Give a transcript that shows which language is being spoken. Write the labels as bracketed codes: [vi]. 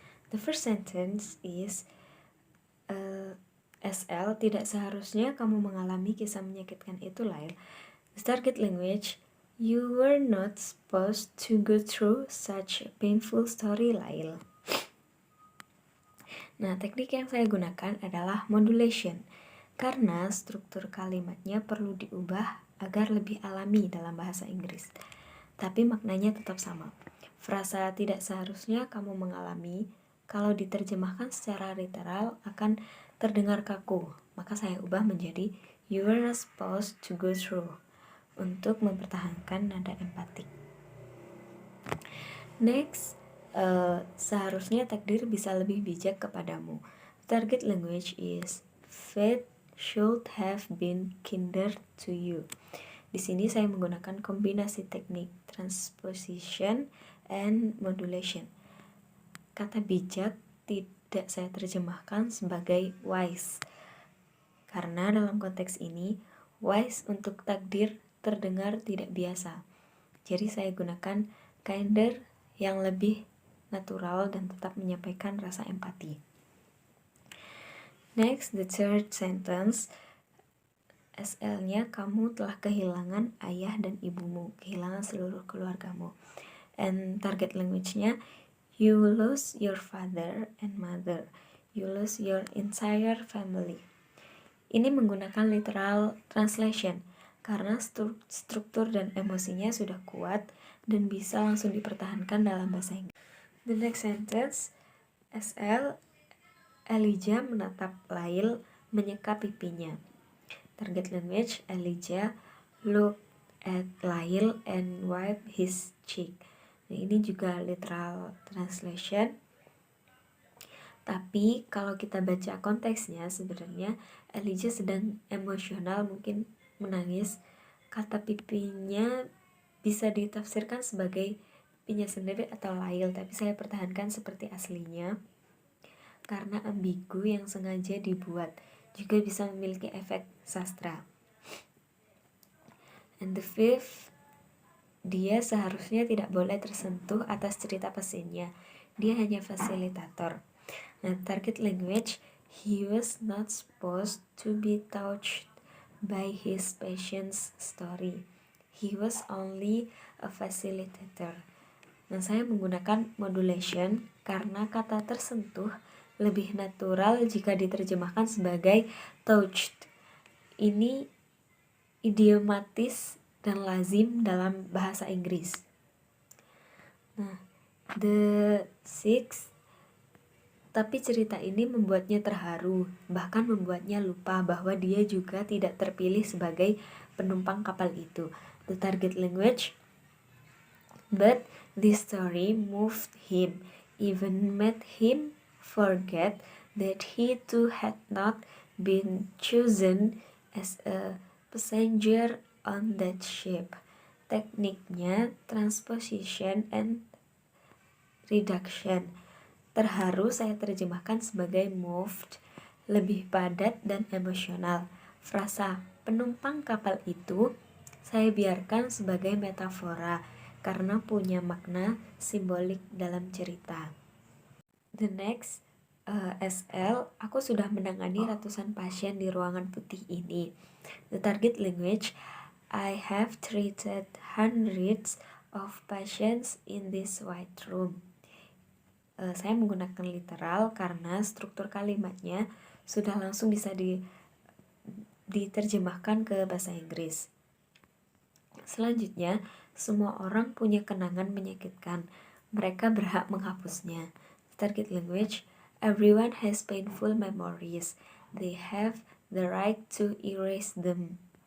[en] The first sentence is SL, [id] tidak seharusnya kamu mengalami kisah menyakitkan itu, Lyle. [en] The target language, you were not supposed to go through such a painful story, Lyle. [id] Nah, teknik yang saya gunakan adalah modulation, karena struktur kalimatnya perlu diubah agar lebih alami dalam bahasa Inggris. Tapi maknanya tetap sama. Frasa tidak seharusnya kamu mengalami, kalau diterjemahkan secara literal akan terdengar kaku, maka saya ubah menjadi [en] you were not supposed to go through [id] untuk mempertahankan nada empatik. Next, seharusnya takdir bisa lebih bijak kepadamu. [en] Target language is fate should have been kinder to you. [id] Di sini saya menggunakan kombinasi teknik transposition and modulation. Kata bijak tidak saya terjemahkan sebagai wise, karena dalam konteks ini wise untuk takdir terdengar tidak biasa. Jadi saya gunakan kinder yang lebih natural dan tetap menyampaikan rasa empati. [en] Next, the third sentence, [id] SL-nya kamu telah kehilangan ayah dan ibumu, kehilangan seluruh keluargamu. [en] And target language-nya, you lose your father and mother, you lose your entire family. [id] Ini menggunakan literal translation karena struktur dan emosinya sudah kuat dan bisa langsung dipertahankan dalam bahasa Inggris. [en] The next sentence, [id] SL, Elijah menatap Lyle menyeka pipinya. [en] Target language, Elijah looked at Lyle and wiped his cheek. [id] Nah, ini juga literal translation. Tapi kalau kita baca konteksnya, sebenarnya Elijah sedang emosional, mungkin menangis. Kata pipinya bisa ditafsirkan sebagai pipinya sendiri atau Lyle, tapi saya pertahankan seperti aslinya karena ambigu yang sengaja dibuat, juga bisa memiliki efek sastra. [en] And the fifth, [id] dia seharusnya tidak boleh tersentuh atas cerita pasiennya, dia hanya fasilitator. [en] Nah, target language, he was not supposed to be touched by his patient's story, he was only a facilitator. [id] Nah, saya menggunakan modulation karena kata tersentuh lebih natural jika diterjemahkan sebagai touched. Ini idiomatis dan lazim dalam bahasa Inggris. Nah, [en] the sixth, [id] tapi cerita ini membuatnya terharu, bahkan membuatnya lupa bahwa dia juga tidak terpilih sebagai penumpang kapal itu. [en] The target language, but this story moved him, even made him forget that he too had not been chosen as a passenger on that ship. [id] Tekniknya transposition and reduction. Terharu saya terjemahkan sebagai moved, lebih padat dan emosional. Frasa penumpang kapal itu saya biarkan sebagai metafora karena punya makna simbolik dalam cerita. [en] The next, [id] SL, aku sudah menangani ratusan pasien di ruangan putih ini. [en] The target language, I have treated hundreds of patients in this white room. [id] Saya menggunakan literal karena struktur kalimatnya sudah langsung bisa diterjemahkan ke bahasa Inggris. Selanjutnya, semua orang punya kenangan menyakitkan. Mereka berhak menghapusnya. [en] Target language, everyone has painful memories. They have the right to erase them.